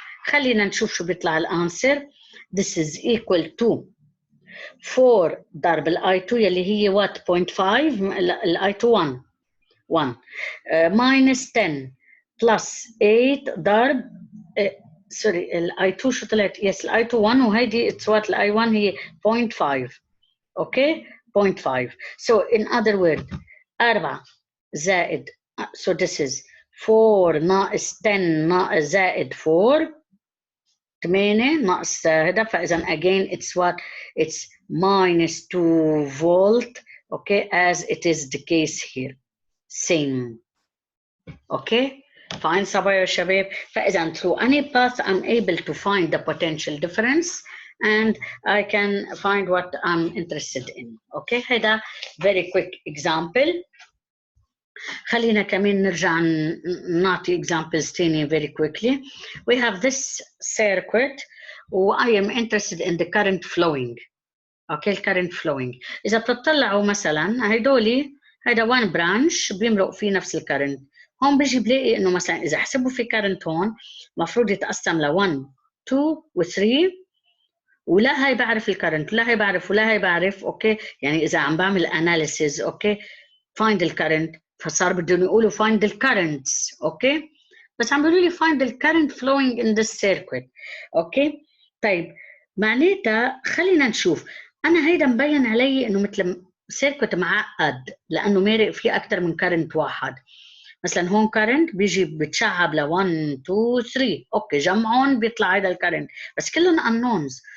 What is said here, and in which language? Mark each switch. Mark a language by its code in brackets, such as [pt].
[ar] خلينا نشوف شو بيطلع الانسر. [en] this is equal to [ar] 4 ضرب الاي 2 يلي هي وات 0.5 الاي 2 1 minus 10 plus 8 ضرب سوري الاي 2 شو طلعت؟ يس الاي 2 1 وهيدي اتس وات الاي 1 هي 0.5. اوكي 0.5. [en] so in other words 4 زائد so this is 4 [ar] ناقص 10 ناقص زائد 4 8 ناقص هذا، فاذا [en] again it's what it's minus 2 volt. okay as it is the case here same. okay fine [ar] صبايا شباب. فإذا [en] through any path I'm able to find the potential difference and I can find what I'm interested in. okay هذا very quick example. [ar] خلينا كمان نرجع نعطي examples تاني very quickly. [en] we have this circuit و I am interested in the current flowing. okay current flowing [ar] إذا بتطلعوا مثلا هيدولي هيدا [en] one branch [ar] بيمرق فيه نفس الكرنت. هون بيجي بلاقي انه مثلا اذا حسبوا في كارنت هون المفروض يتقسم ل 1 2 و3 ولا هي بعرف الكرنت ولا هي بعرف ولا هي بعرف. اوكي يعني اذا عم بعمل اناليسيز اوكي find الكرنت فصار بدهم يقولوا [en] find the currents. [ar] اوكي بس عم بيقولوا لي [en] find the current flowing in this circuit. [ar] اوكي طيب معناتها خلينا نشوف. انا هيدا مبين علي انه مثل سيركت معقد لانه مارق فيه اكثر من كرنت واحد. مثلا هون كارنت بيجي بتشعب ل 1 2 3 اوكي جمعهم بيطلع هذا الكارنت بس كلهم unknowns.